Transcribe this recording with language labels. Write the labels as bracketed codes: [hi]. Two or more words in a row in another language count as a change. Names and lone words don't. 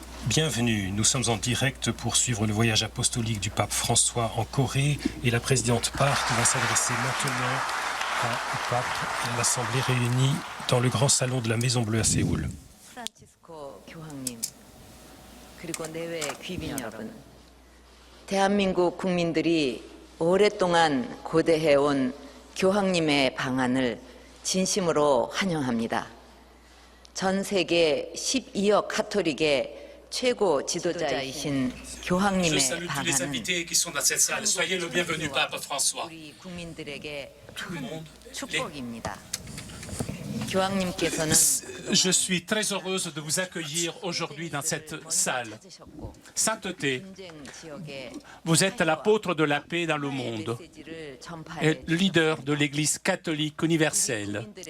[fr] Bienvenue, nous sommes en direct pour suivre le voyage apostolique du pape François en Corée et la présidente Park va s'adresser maintenant au pape et à l'Assemblée réunie dans le grand salon de la Maison Bleue à Séoul. [ko] 프란치스코 교황님, 그리고 내외 귀빈 여러분, 대한민국 국민들이 오랫동안 고대해온 교황님의 방한을 진심으로 환영합니다. 전 세계 12억 카톨릭의 최고 지도자이신 교황님의 방한은 우리 국민들에게 큰 축복입니다. [fr] Je suis très heureuse de vous accueillir aujourd'hui dans cette salle. Sainteté, vous êtes l'apôtre de la paix dans le monde et leader de l'Église catholique universelle.